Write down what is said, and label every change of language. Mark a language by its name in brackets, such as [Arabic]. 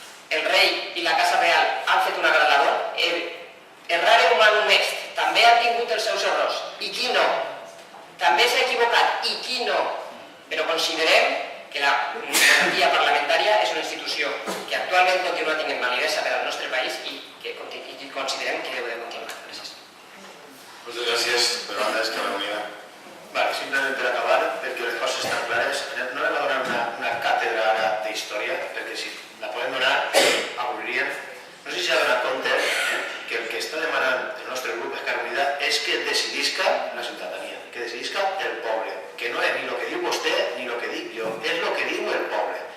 [Catalan] El rei i la Casa Real han fet una gran labor. [Latin] Errare humanum est, [Catalan] també han tingut els seus errors. I qui no? També s'ha equivocat. I qui no? Però considerem que la monarquia parlamentària és una institució que actualment continua tenint validesa per al nostre país i que considerem que deu de continuar. Gràcies. [Spanish] Muchas gracias, pero anda esta reunida. [Catalan] Vale, simplement per acabar, perquè les coses estan clares, no le va donar una càtedra ara d'història, perquè si la podem donar, avorririen. No sé si s'ha donat compte que el que està demanant el nostre grup Esquerra Unida és que decidisca la ciutadania, que decidisca el poble, que no és ni el que diu vostè ni el que dic jo, és el que diu el poble.